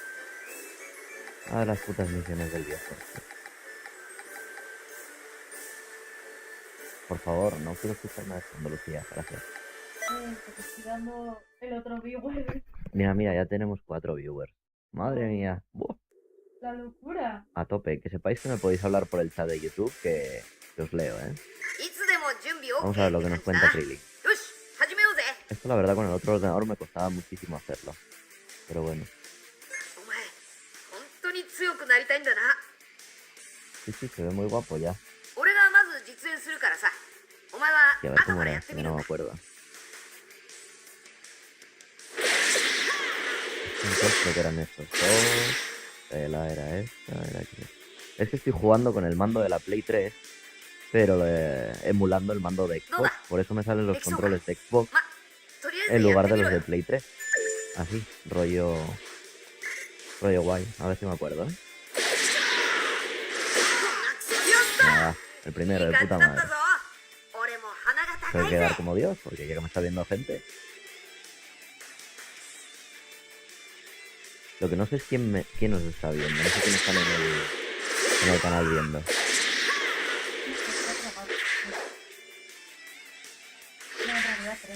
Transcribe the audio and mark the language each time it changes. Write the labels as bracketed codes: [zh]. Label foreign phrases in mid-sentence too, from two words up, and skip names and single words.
[es] A las putas misiones del viejo. Por favor, no quiero escuchar de fondo, Lucía. Gracias. Porque estoy dando el otro viewer. Mira, mira, ya tenemos 4 viewers. Madre mía. Buah, La locura. a tope. Que sepáis que me podéis hablar por el chat de YouTube que os leo, ¿eh? [ja] いつでも準備 [es] Vamos a ver OK lo [ja] っ [es] que [ja] て [es] nos [ja] 感じだ [es] cuenta [ja] な。 Krillin. よし、始めようぜ。 [es] Esto la verdad con el otro ordenador me costaba muchísimo hacerlo. Pero bueno. [ja] お前、本当に強くなりたいんだな。 [es] Sí, sí, se ve muy guapo ya. [ja] 俺がまず実演するからさ。お前は [es] Y a ver [ja] 後 [es] cómo [ja] からや [es] era, [ja] って [es] que [ja] みる [es] no [ja] ん [es] me [ja] だ。 [es] acuerdo. Entonces creo que eran estos dos. Era esta, era aquí. Es que estoy jugando con el mando de la Play 3, pero emulando el mando de Xbox. Por eso me salen los controles de Xbox [ja] まとりあえ [es] en [ja] ずやっ [es] lugar [ja] て [es] de [ja] み [es] los [ja] ろ [es] de [ja] よ [es] Play 3. Así, rollo guay. A ver si me acuerdo, ¿eh? [ja] やった [es] Nada, el [ja] い [es] primero, [ja] い [es] de [ja] 感じ [es] puta [ja] だった [es] madre. [ja] ぞ俺も鼻が [es] Tengo [ja] 高 [es] que [ja] いぜ [es] quedar como Dios, porque ya que me está viendo gente. Lo que no sé es quién nos está viendo. No sé quién están en el canal viendo. No, en realidad 3.